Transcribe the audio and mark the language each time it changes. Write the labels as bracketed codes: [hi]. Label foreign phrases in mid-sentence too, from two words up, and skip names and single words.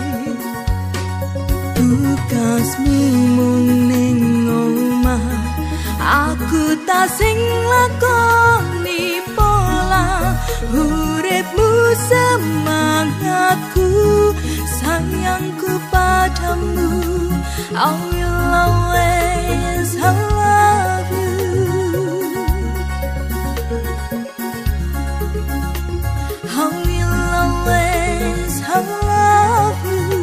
[jv] Tugasmu mung ning omah, aku tak sing lakoni pola. Uripmu semangatku, [id] sayangku padamu, [en] I will always love you. I will always love you.